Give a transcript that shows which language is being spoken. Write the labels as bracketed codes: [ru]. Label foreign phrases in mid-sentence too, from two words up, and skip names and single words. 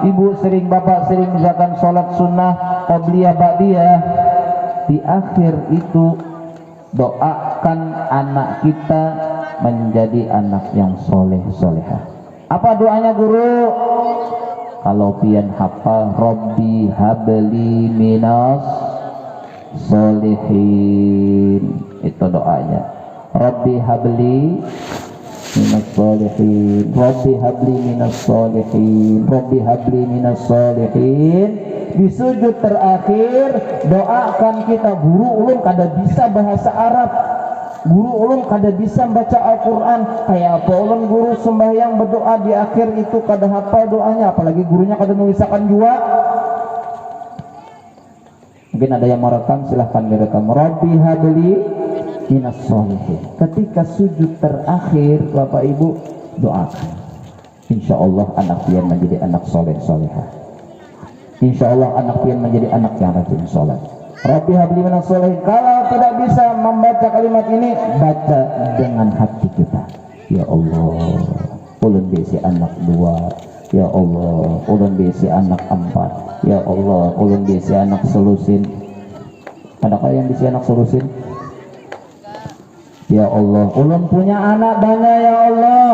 [id] Ibu sering, bapak sering misalkan sholat sunnah [ar] قبلية بعدية. [id] Di akhir itu doakan anak kita menjadi anak yang soleh solehah. [bjn] Apa doanya guru? Kalau pian hafal, [ar] رب هب لي من الصالحين, [id] itu doanya. [ar] رب هب لي من الصالحين، رب هب لي من الصالحين، رب هب لي من الصالحين. [id] Di sujud terakhir doakan kita. [bjn] Guru ulun kada bisa bahasa Arab, guru ulun kada bisa baca Al-Quran, kayak apa ulun guru sembahyang berdoa di akhir itu kada hafal doanya, apalagi gurunya kada nulisakan juga. [id] Mungkin ada yang merekam, silahkan direkam. [ar] رب هب لي من الصالحين. [bjn] Ketika sujud terakhir Bapak Ibu doakan, [ar] إن شاء الله [bjn] anak pian menjadi anak soleh solehah. [ar] إن شاء الله [bjn] anak pian menjadi anak yang rajin sholat. [ar] رب هب لي من الصالحين. [id] Kalau tidak bisa membaca kalimat ini, baca dengan hati kita. [ar] يا الله, [bjn] ulun bisi anak 2. [ar] يا الله, [bjn] ulun bisi anak 4. [ar] يا الله, [bjn] ulun bisi anak selusin. Adakah yang bisi anak selusin? [ar] يا الله, [id] ulun punya anak banyak [ar] يا الله.